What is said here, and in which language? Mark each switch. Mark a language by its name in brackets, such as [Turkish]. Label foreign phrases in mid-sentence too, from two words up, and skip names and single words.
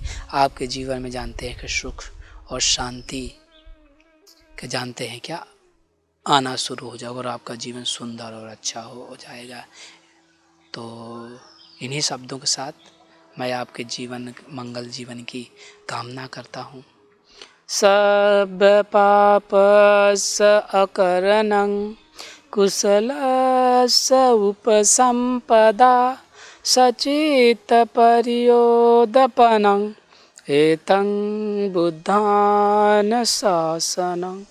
[Hindi] आपके जीवन में जानते हैं कि सुख और शांति के जानते हैं क्या आना शुरू हो जाएगा, और आपका जीवन सुंदर और अच्छा हो जाएगा। तो इन्हीं शब्दों के साथ मैं आपके जीवन मंगल जीवन की कामना करता हूँ। [Pali] सब पापस अकरणं कुशलस्य उपसंपदा सचित्त परियोदपनं एतं बुद्धान शासनं।